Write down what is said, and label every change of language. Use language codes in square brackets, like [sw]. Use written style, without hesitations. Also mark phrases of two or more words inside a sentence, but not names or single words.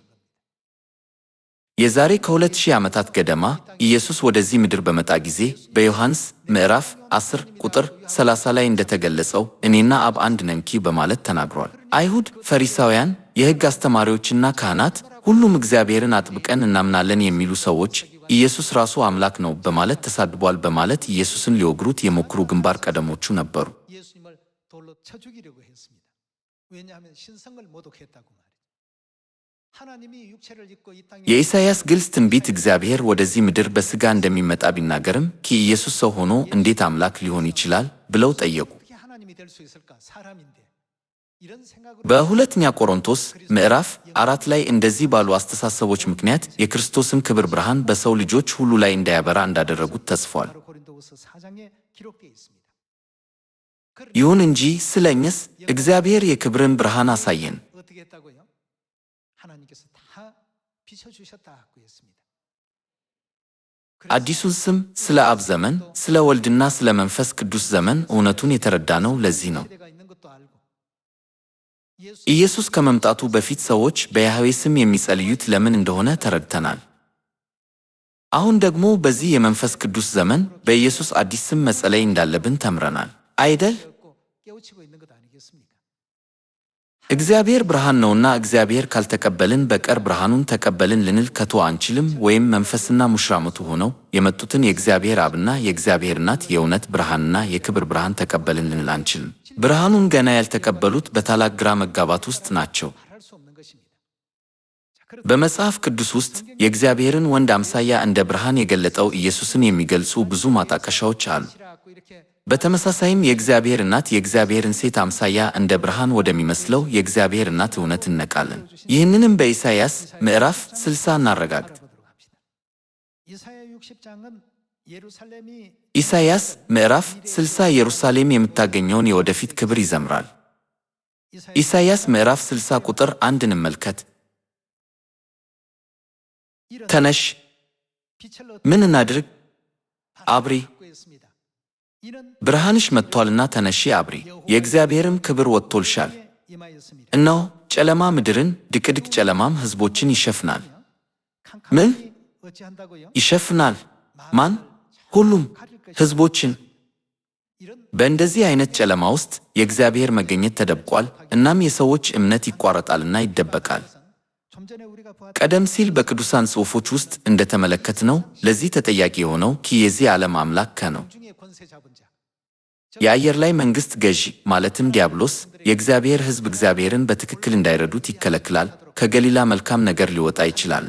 [am] የዛሬ ከ2000 ዓመታት ገደማ ኢየሱስ ወደዚህ ምድር በመጣ ጊዜ በዮሐንስ ምዕራፍ 10 ቁጥር 30 ላይ እንደተገለጸው እኔና አብ አንድ ነን በማለት ተናግሯል። አይሁድ፣ ፈሪሳውያን፣ የሕግ አስተማሪዎችና ካህናት ሁሉም እግዚአብሔርን አጥብቀን እናምናለን የሚሉ ሰዎች ኢየሱስ ራሱ አምላክ ነው በማለት ተሳድቧል በማለት ኢየሱስን ሊወግሩት የሞክሩ ግንባር ቀደሞቹ ነበሩ። [ko] 쳐 죽이려고 했습니다. 왜냐하면 신성을 모독했다고 말이죠. 하나님이 육체를 입고 이 땅에 [am] የኢሳይያስ ግልጽ ትንቢት እግዚአብሔር ወደዚህ ምድር በሥጋ እንደሚመጣ ቢናገርም ኢየሱስ ሰው ሆኖ እንዴት አምላክ ሊሆን ይችላል ብለው ጠየቁ። [ko] 어떻게 하나님이 될 수 있을까? 사람인데. 이런 생각으로 [am] በሁለተኛ ቆሮንቶስ ምዕራፍ 4 ላይ እንደዚህ ባሉ አስተሳሰቦች ምክንያት የክርስቶስን ክብር ብርሃን በሰው ልጆች ሁሉ ላይ እንዳያበራ እንዳደረጉት ተጽፏል። [ko] 바로 고린도후서 4장에 기록되어 있습니다. [am] ይሁን እንጂ ስለ እኛስ እግዚአብሔር የክብርን ብርሃን አሳየን። [ko] 어떻게 했다고요? 하나님께서 다 비춰 주셨다고 했습니다. [am] አዲሱን ስም ስለ አብ ዘመን፣ ስለ ወልድና ስለ መንፈስ ቅዱስ ዘመን እውነቱን የተረዳነው ለዚህ ነው። [ko] 시대가 있는 것도 알고 [am] ኢየሱስ ከመምጣቱ በፊት ሰዎች በያህዌ ስም የሚጸልዩት ለምን እንደሆነ ተረድተናል። አሁን ደግሞ በዚህ የመንፈስ ቅዱስ ዘመን በኢየሱስ አዲስ ስም መጸለይ እንዳለብን ተምረናል አይደል? [ko] 깨우치고 있는 것 아니겠습니까? [am] እግዚአብሔር ብርሃን ነውና እግዚአብሔር ካልተቀበልን በቀር ብርሃኑን ተቀበልን ልንል ከቶ አንችልም። ወይም መንፈስና ሙሽራመቱ ሆነው የመጡትን የእግዚአብሔር አብና የእግዚአብሔር እናት የእውነት ብርሃንና የክብር ብርሃን ተቀበልን ልንል አንችልም። ብርሃኑን ገና ያልተቀበሉት በታላቅ ግራ መጋባት ውስጥ ናቸው። [ko] 말할 수 없는 것입니다. [am] በመጽሐፍ ቅዱስ ውስጥ የእግዚአብሔርን ወንድ አምሳያ እንደ ብርሃን የገለጠው ኢየሱስን የሚገልጹ ብዙ ማጣቀሻዎች አሉ። [ko] 싫어하고 이렇게 [am] በተመሳሳይም የእግዚአብሔር እናት የእግዚአብሔርን ሴት አምሳያ እንደ ብርሃን ወደሚመስለው የእግዚአብሔር እናት እውነት እነቃለን። ይህንንም በኢሳይያስ ምዕራፍ 60 እናረጋግጥ። [ko] 알아보도록 합시다. 이사야 60장은 예루살렘이 [am] ኢሳይያስ ምዕራፍ 60 ኢየሩሳሌም የምታገኘውን የወደፊት ክብር ይዘምራል። ኢሳይያስ ምዕራፍ 60 ቁጥር 1 እንመልከት። [ko] 이런 [am] ተነሽ፣ [ko] 빛을 [am] ምን እናድርግ? አብሪ፣ [ko] 갖고 있습니다. 이는 [am] ብርሃንሽ መጥቷልና ተነሺ አብሪ፣ የእግዚአብሔርም ክብር ወጥቶልሻል። [ko] 임하였습니다. [am] እነሆ ጨለማ ምድርን፣ ድቅድቅ ጨለማም ሕዝቦችን ይሸፍናል። ምን [ko] 어찌한다고요? [am] ይሸፍናል? ማን? ሁሉም ሕዝቦችን። [ko] 이런 [am] በእንደዚህ አይነት ጨለማ ውስጥ የእግዚአብሔር መገኘት ተደብቋል። እናም የሰዎች እምነት ይቋረጣልና ይደበቃል። [ko] 좀 전에 우리가 보았던 [am] ቀደም ሲል በቅዱሳን ጽሑፎች ውስጥ እንደተመለከትነው ለዚህ ተጠያቂ የሆነው የዚህ ዓለም አምላክ ነው። [ko] 중의 권세 잡은 자. [am] የአየር ላይ መንግሥት ገዢ ማለትም ዲያብሎስ የእግዚአብሔር ሕዝብ እግዚአብሔርን በትክክል እንዳይረዱት ይከለክላል። ከገሊላ መልካም ነገር ሊወጣ ይችላል።